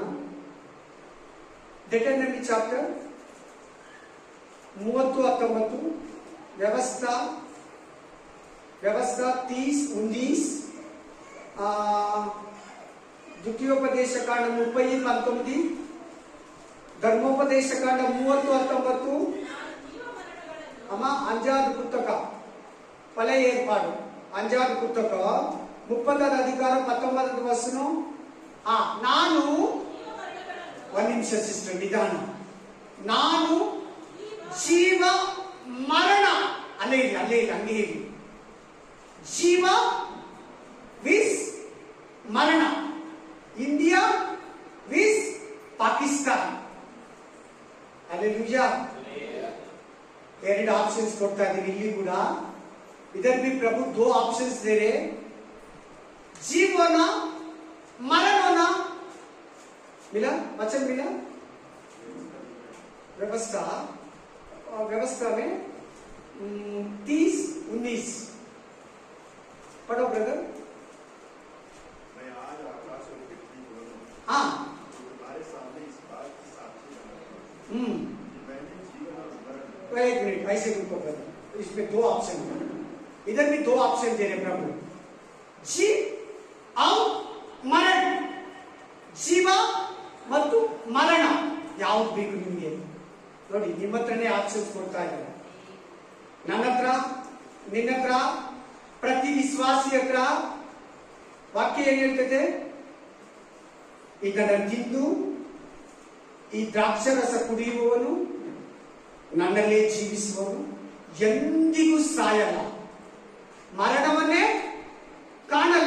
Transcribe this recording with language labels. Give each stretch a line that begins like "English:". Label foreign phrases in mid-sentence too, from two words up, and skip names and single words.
English: Deuteronomy chapter
Kannada: 30:19, ವ್ಯವಸ್ಥಾ 30:19, ದ್ವಿತೀಯೋಪದೇಶ ಕಾಂಡ 30:19, ಧರ್ಮೋಪದೇಶ ಕಾಂಡ 30:19. ಅಮ್ಮ ಅಂಜಾದ್ ಪುಸ್ತಕ, ಪಳೆಯ ಏರ್ಪಾಡು ಅಂಜಾದ್ ಪುಸ್ತಕ
Telugu: 30వ అధికారం 19వ వచనం.
Kannada: ನಾನು ಒಂದು ನಿಮಿಷ ಸಿಸ್ಟರ್, ನಿಧಾನ. ನಾನು ಜೀವ ಮರಣ, ಅಲ್ಲೇ ಇಲ್ಲ ಹಂಗೆ ಹೇಳಿ. ಜೀವ ವಿಸ್ ಮರಣ, ಇಂಡಿಯಾ ವಿಸ್ ಪಾಕಿಸ್ತಾನ್, ಅಲ್ಲೆಲೂಯಾ. ಎರಡು ಆಪ್ಷನ್ಸ್ ಕೊಡ್ತಾ ಇದ್ದೀನಿ ಇಲ್ಲಿ ಕೂಡ.
Hindi: इधर भी प्रभु दो ऑप्शंस दे रहे, जीव होना मरण होना. मिला वचन मिला. व्यवस्था व्यवस्था में 30-19 पढ़ो ब्रदर. मैं आज आकाश और पृथ्वी बोलूं, हाँ तुम्हारे सामने इस बात की साक्षी बनाऊंगा कि मैंने जीवन और मरण. तो एक मिनट ऐसे रुको ब्रदर, इसमें दो ऑप्शन है. इधर भी दो ऑप्शन दे रहे प्रभु, जीव और मरण.
Kannada: ಜೀವ ಮತ್ತು ಮರಣ ಯಾವ್ದು ಬೇಕು ನಿಮಗೆ ನೋಡಿ. ನಿಮ್ಮ ಹತ್ರನೇ ಆಪ್ಷನ್ಸ್ ಕೊಡ್ತಾ ಇದ್ದಾರೆ. ನನ್ನ ಹತ್ರ, ನಿನ್ನ ಹತ್ರ, ಪ್ರತಿ ವಿಶ್ವಾಸಿ ಹತ್ರ ವಾಕ್ಯ ಏನ್ ಹೇಳ್ತದೆ? ಇದನ್ನ ತಿಂದು ಈ ದ್ರಾಕ್ಷರಸ ಕುಡಿಯುವವನು ನನ್ನಲ್ಲೇ ಜೀವಿಸುವವನು ಎಂದಿಗೂ ಸಾಯಲ್ಲ, ಮರಣವನ್ನೇ ಕಾಣಲ್ಲ.